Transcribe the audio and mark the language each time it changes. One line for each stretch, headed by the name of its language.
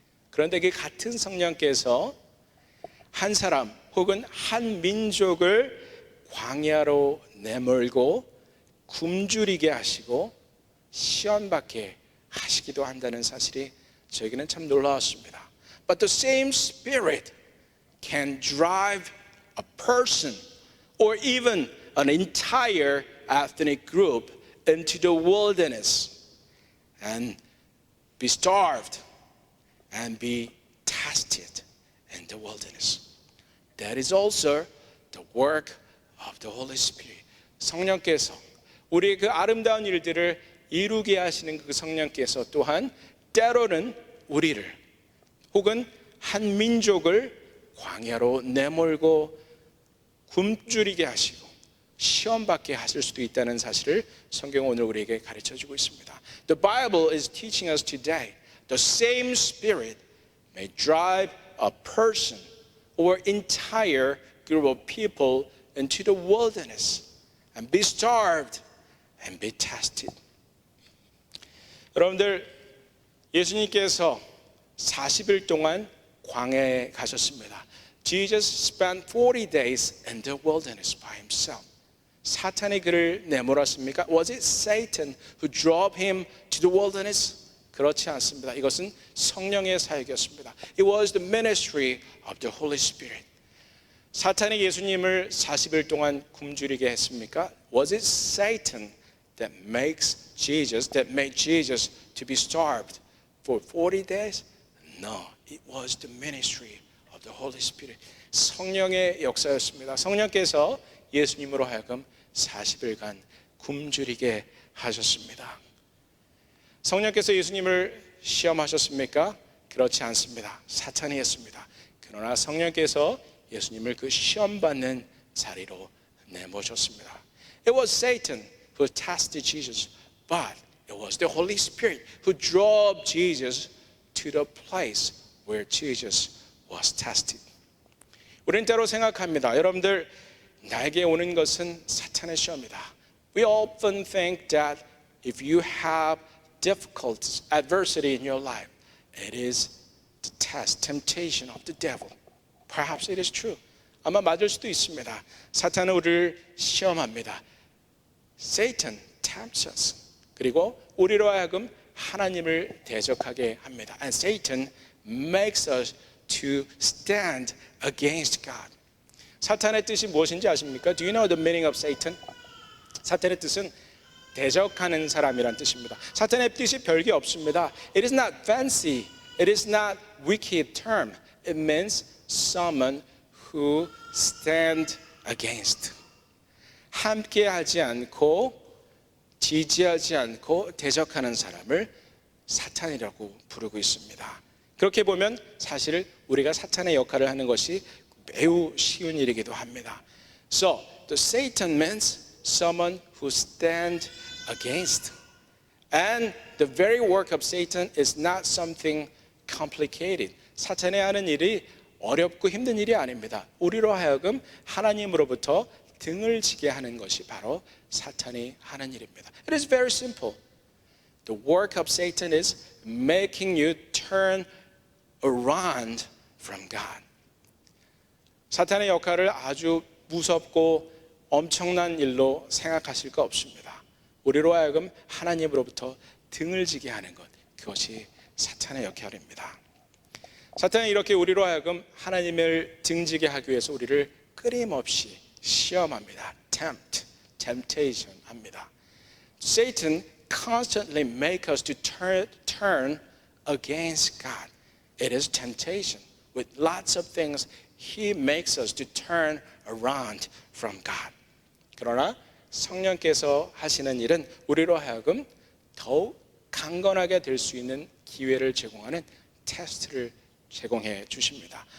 Korean: 그런데 그 같은 성령께서 한 사람 혹은 한 민족을 광야로 내몰고 굶주리게 하시고 시험받게 하시기도 한다는 사실이 저에게는 참 놀라웠습니다.
English: But the same Spirit can drive a person or even an entire ethnic group into the wilderness and be starved and be tested in the wilderness. That is also the work of the Holy Spirit.
Korean: 성령께서 우리의 그 아름다운 일들을 이루게 하시는 그 성령께서 또한 때로는 우리를 혹은 한 민족을 광야로 내몰고 굶주리게 하시고 시험받게 하실 수도 있다는 사실을 성경은 오늘 우리에게 가르쳐주고 있습니다.
English: The Bible is teaching us today the same Spirit may drive a person or entire group of people into the wilderness and be starved and be tested.
Korean: 여러분들, 예수님께서 40일 동안 광야에 가셨습니다.
English: Jesus spent 40 days in the wilderness by himself.
Korean: 사탄이 그를 내몰았습니까?
English: Was it Satan who drove him to the wilderness?
Korean: 그렇지 않습니다. 이것은 성령의 사역이었습니다.
English: It was the ministry of the Holy Spirit.
Korean: 사탄이 예수님을 40일 동안 굶주리게 했습니까?
English: Was it Satan that made Jesus to be starved for 40 days? No, it was the ministry of the Holy Spirit.
Korean: 성령의 역사였습니다. 성령께서 예수님으로 하여금 40일간 굶주리게 하셨습니다. 성령께서 예수님을 시험하셨습니까? 그렇지 않습니다. 사탄이 했습니다. 그러나 성령께서 예수님을 그 시험받는 자리로 내모셨습니다.
English: It was Satan who tested Jesus, but it was the Holy Spirit who drove Jesus to the place where Jesus was tested.
Korean: 우리는 때로 생각합니다. 여러분들, 나에게 오는 것은 사탄의 시험이다.
English: We often think that if you have difficulties, adversity in your life, it is the test, temptation of the devil. Perhaps it is true.
Korean: 아마 맞을 수도 있습니다. 사탄은 우리를 시험합니다.
English: Satan tempts us.
Korean: 그리고 우리로 하여금 하나님을 대적하게 합니다.
English: And Satan makes us to stand against God.
Korean: 사탄의 뜻이 무엇인지 아십니까?
English: Do you know the meaning of Satan?
Korean: 사탄의 뜻은 대적하는 사람이란 뜻입니다. 사탄의 뜻이 별게 없습니다.
English: It is not fancy. It is not wicked term. It means someone who stand against.
Korean: 함께하지 않고 지지하지 않고 대적하는 사람을 사탄이라고 부르고 있습니다. 그렇게 보면 사실 우리가 사탄의 역할을 하는 것이 매우 쉬운 일이기도 합니다.
English: So, the Satan means someone who stand against. And the very work of Satan is not something complicated.
Korean: 사탄이 하는 일이 어렵고 힘든 일이 아닙니다. 우리로 하여금 하나님으로부터 등을 지게 하는 것이 바로 사탄이 하는 일입니다.
English: It is very simple. The work of Satan is making you turn around from God.
Korean: 사탄의 역할을 아주 무섭고 엄청난 일로 생각하실 거 없습니다. 우리로 하여금 하나님으로부터 등을 지게 하는 것, 그것이 사탄의 역할입니다. 사탄은 이렇게 우리로 하여금 하나님을 등지게 하기 위해서 우리를 끊임없이 시험합니다. temptation 합니다.
English: Satan constantly makes us to turn against God. It is temptation. With lots of things, he makes us to turn around from God.
Korean: 그러나 성령께서 하시는 일은 우리로 하여금 더욱 강건하게 될 수 있는 기회를 제공하는 테스트를 제공해 주십니다.